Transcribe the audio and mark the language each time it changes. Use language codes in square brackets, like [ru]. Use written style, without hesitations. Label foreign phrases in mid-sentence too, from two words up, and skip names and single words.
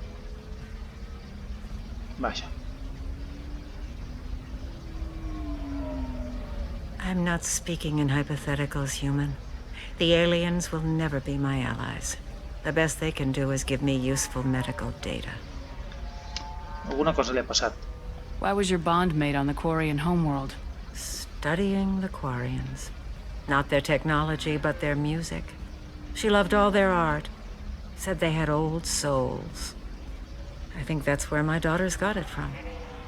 [ca] Vaja. [en] I'm not speaking in hypotheticals, human. The aliens will never be my allies. The best they can do is give me useful medical data. [ca] Alguna cosa li ha passat. [en] Why was your bondmate on the Quarian homeworld? Studying the Quarians. Not their technology, but their music. She loved all their art. Said they had old souls. I think that's where my daughters got it from.